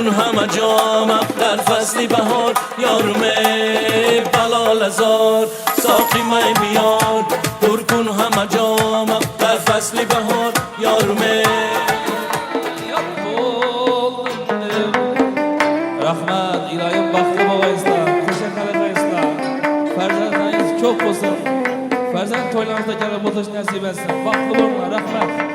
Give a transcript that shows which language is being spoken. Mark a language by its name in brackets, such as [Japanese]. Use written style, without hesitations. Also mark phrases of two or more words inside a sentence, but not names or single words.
[Persian] همه جام در فصل بهار یارمه بلال هزار ساقی می بیار پر کن همه جام در فصل بهار یارمه [Uzbek] Rahmat iloyim baxtli bo'lgaysizlar, qo'sha qilgaysizlar. Farzandlaringiz ko'p bo'lsin. Farzand to'ylaringizda kelib o'tish nasib etsin. Baxtli bo'linglar. Rahmat.